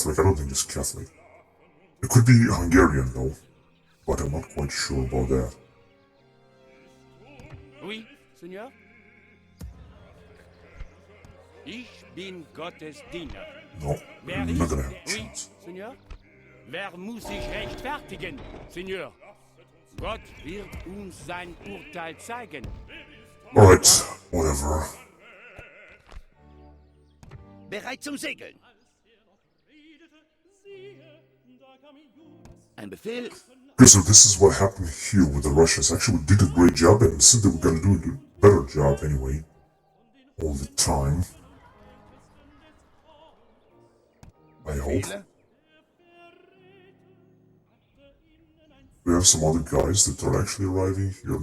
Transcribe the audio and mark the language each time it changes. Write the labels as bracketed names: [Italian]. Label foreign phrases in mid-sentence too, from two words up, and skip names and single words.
[English] I don't think it's Catholic. It could be Hungarian though, but I'm not quite sure about that. [French] Oui, Seigneur? [German] Ich bin Gottes Diener. [English] No, [German] Wer [English] I'm not gonna [German] ist? [English] have a [French] Oui, [English] chance. [French] Seigneur? [German] Wer muss sich rechtfertigen, Seigneur? Gott wird uns sein Urteil zeigen. [English] Alright, whatever. [German] Bereit zum Segeln. Ein Befehl. [English] Okay, so this is what happened here with the Russians. Actually, we did a great job, and since they were gonna do a better job anyway, all the time. I hope. [German] Befehle? [English] We have some other guys that are actually arriving here.